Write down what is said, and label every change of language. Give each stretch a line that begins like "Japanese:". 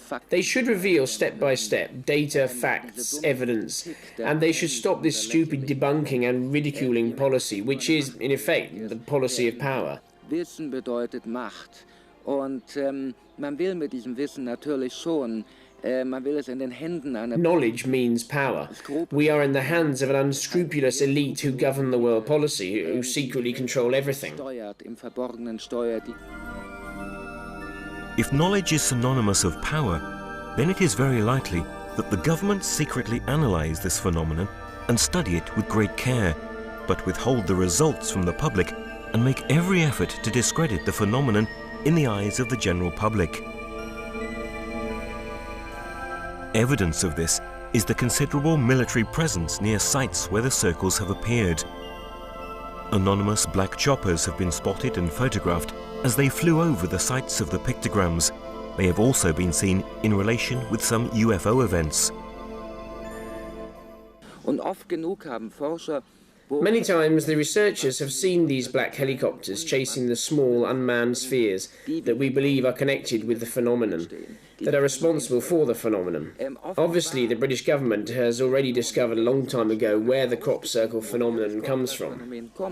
English: They should reveal step by step data, facts, evidence, and they should stop this stupid debunking and ridiculing policy, which is, in effect, the policy of power.
German: Wissen bedeutet Macht. Und man will mit diesem Wissen natürlich schon, man will es in den Händen einer...
English: Knowledge means power. We are in the hands of an unscrupulous elite who govern the world policy, who secretly control everything.
German: Im Verborgenen steuert die...
English: If knowledge is synonymous of power, then it is very likely that the government secretly analyze this phenomenon and study it with great care, but withhold the results from the public and make every effort to discredit the phenomenon in the eyes of the general public. Evidence of this is the considerable military presence near sites where the circles have appeared. Anonymous black choppers have been spotted and photographed as they flew over the sites of the pictograms. They have also been seen in relation with some UFO events.
German: Und oft genug haben Forscher
English: Many times the researchers have seen these black helicopters chasing the small unmanned spheres that we believe are connected with the phenomenon, that are responsible for the phenomenon. Obviously, the British government has already discovered a long time ago where the crop circle phenomenon comes from.